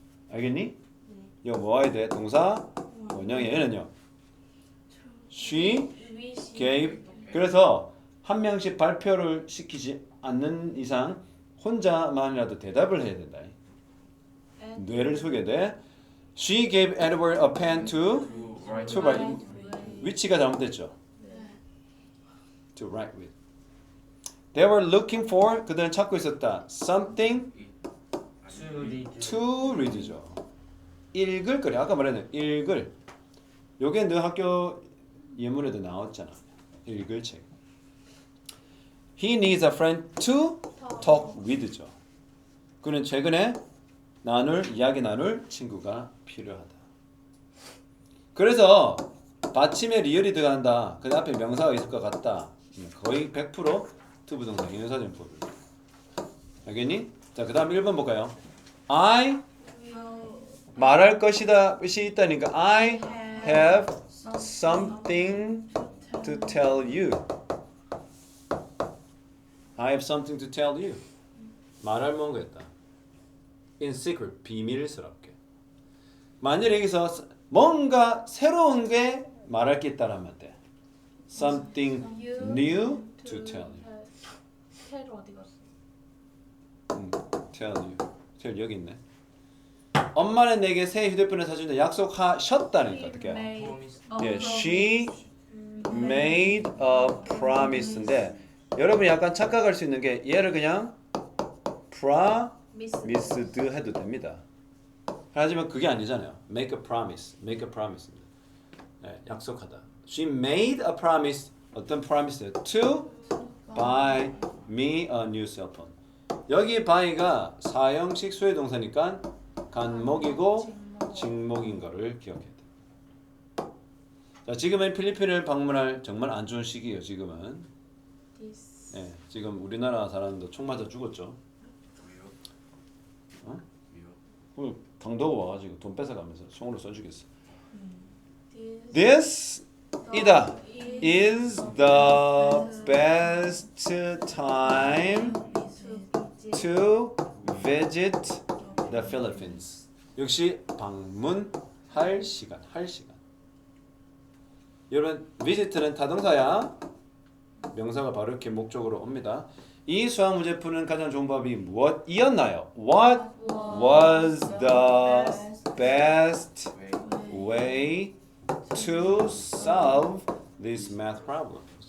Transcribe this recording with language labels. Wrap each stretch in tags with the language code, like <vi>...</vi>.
<ko>알겠니? 이거 뭐 와야 돼? 동사 원형이 얘는요.</ko> <en>She gave.</en> <ko>그래서 한 명씩 발표를 시키지 않는 이상 혼자만이라도 대답을 해야 된다. 뇌를 쓰게 돼.</ko> <en>She gave Edward a pen to write.</en> <ko>위치가 잘못됐죠.</ko> <en>To write with. They were looking for.</en> <ko>그들은 찾고 있었다.</ko> <en>Something to read</en> <ko>죠. 읽을 거래. 아까 말했네. 읽을. 요게 너 학교 예문에도 나왔잖아. 읽을 책.</ko> <en>He needs a friend to talk with죠.</en> <ko>그는 최근에 이야기 나눌 친구가 필요하다. 그래서 받침에 리얼이 들어간다. 그 앞에 명사가 있을 것 같다. 거의 100% to 부동사 인사전법을. 알겠니? 자, 그 다음 1번 볼까요?</ko> <en>I</en> <ko>말할 것이다 것이 있다니까</ko> <en>I have something to tell you. I have something to tell you.</en> <ko>말할 뭔가 있다.</ko> <en>In secret, 비밀스럽게.</en> <ko>만일 여기서 뭔가 새로운 게 말할 게 있다라면 돼.</ko> <en>Something new to tell you.</en> <ko>텔 어디 갔어?</ko> <en>tell you. tell</en> <ko>여기 있네. 엄마는 내게 새 휴대폰을 사준다 약속하셨다니까 어떻게? 예,</ko> <en>she made a promise</en> <ko>인데 여러분이 약간 착각할 수 있는 게 얘를 그냥 promised 해도 됩니다. 하지만 그게 아니잖아요.</ko> <en>make a promise, make a promise입니다.</en> <ko>네, 약속하다.</ko> <en>She made a promise. 어떤 promise? To buy me a new cell phone.</en> <ko>여기 buy가 사형식 수의 동사니까 간목이고 직목인 거를 기억해야 돼. 자, 지금은 필리핀을 방문할 정말 안 좋은 시기예요. 지금은. 네, 지금 우리나라 사람도 총 맞아 죽었죠. 어? 강도가 와가지고 돈 뺏어가면서 총으로 쏴주겠어.</ko> <en>This 이다 is the best time to visit the Philippines.</en> <ko>역시 방문할 시간, 할 시간. 여러분, visit는 타동사야. 명사가 바로 이렇게 목적으로 옵니다. 이 수학 문제 푸는 가장 좋은 법이 무엇이었나요?</ko> <en>What was the best way to solve this math problem?</en>